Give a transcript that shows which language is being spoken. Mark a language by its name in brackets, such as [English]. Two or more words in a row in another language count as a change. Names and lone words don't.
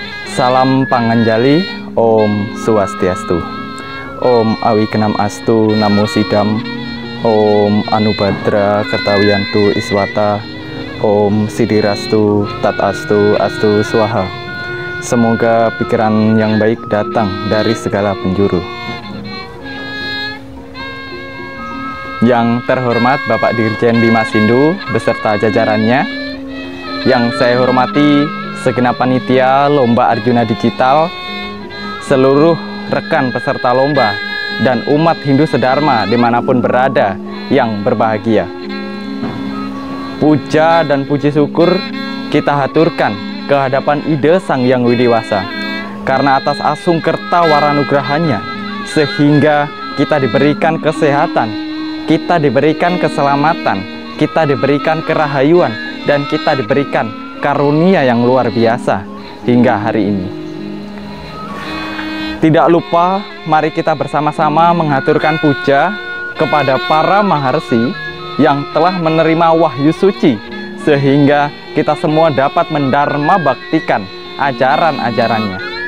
[Indonesian] Salam panganjali, Om Swastiastu, [Sanskrit] Om Awikenam Astu Namo Sidam, Om Anubhadra Kertawiyantu Iswata, Om Sidirastu Tatastu Astu Swaha. [Indonesian] Semoga pikiran yang baik datang dari segala penjuru. Yang terhormat Bapak Dirjen Bimas Hindu beserta jajarannya, yang saya hormati segenap panitia Lomba Arjuna Digital, seluruh rekan peserta lomba, dan umat Hindu sedharma dimanapun berada yang berbahagia. Puja dan puji syukur kita haturkan ke hadapan Ide Sang Yang Widiwasa, karena atas asung kerta waranugrahanya, sehingga kita diberikan kesehatan, kita diberikan keselamatan, kita diberikan kerahayuan, dan kita diberikan karunia yang luar biasa hingga hari ini. Tidak lupa, mari kita bersama-sama mengaturkan puja kepada para maharsi yang telah menerima wahyu suci, sehingga kita semua dapat mendharma baktikan ajaran-ajarannya.